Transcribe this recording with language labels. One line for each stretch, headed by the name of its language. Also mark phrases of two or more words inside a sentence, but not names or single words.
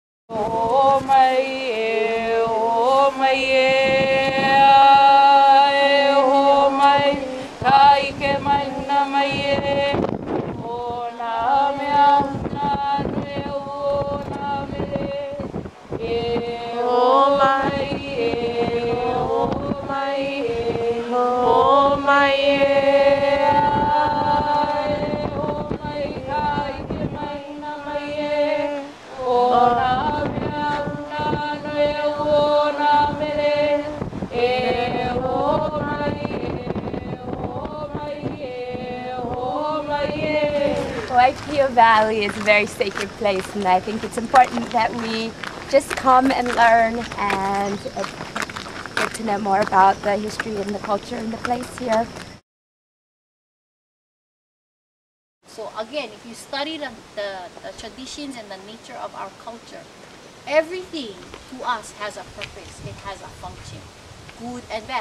English: Oh my, oh my, oh my,
Hawaiian: kai ke mai na mai, oh na mea na ne o na me,
English: oh my, oh my, oh my, oh my,
Hawaiian: kai ke mai na mai, oh na.
English: Waipio Valley is a very sacred place, and I think it's important that we just come and learn and get to know more about the history and the culture and the place here. So again, if you study the traditions and the nature of our culture, everything to us has a purpose, it has a function, good and bad.